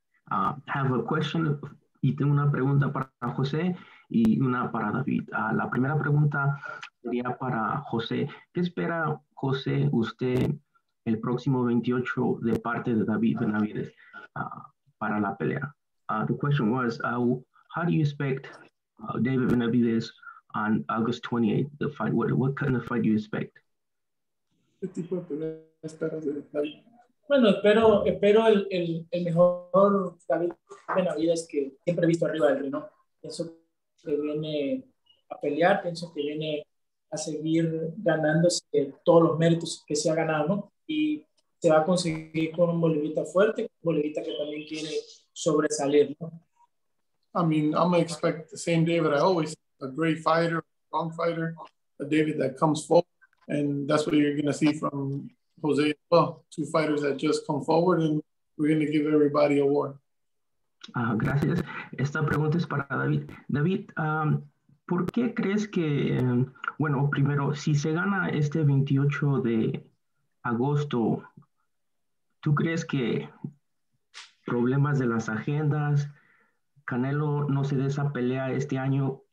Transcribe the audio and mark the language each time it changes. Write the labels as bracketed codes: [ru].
[en] Have a question [es] y tengo una pregunta para José y una para David. La primera pregunta sería para José. ¿Qué espera, José, usted el próximo 28 de parte de David Benavidez para la pelea? [en] The question was, how do you expect David Benavidez on August 28th, the fight? What kind of fight do you expect? [es] ¿Qué tipo de pelea esperas de David? Bueno, espero el mejor David Benavidez que siempre he visto arriba del ring, ¿no? Pienso que viene a pelear, pienso que viene a seguir ganándose todos los méritos que se ha ganado, ¿no? Y se va a conseguir con un Bolivita fuerte, un Bolivita que también quiere sobresalir, ¿no? [en] I mean, I'm going to expect the same David I always, a great fighter, a strong fighter, a David that comes forward, and that's what you're going to see from Jose as well. Two fighters that just come forward, and we're going to give everybody a war. [es] Gracias. Esta pregunta es para David. David, ¿por qué crees que, bueno, primero, si se gana este 28 de agosto, ¿tú crees que problemas de las agendas, Canelo no se dé esa pelea este año?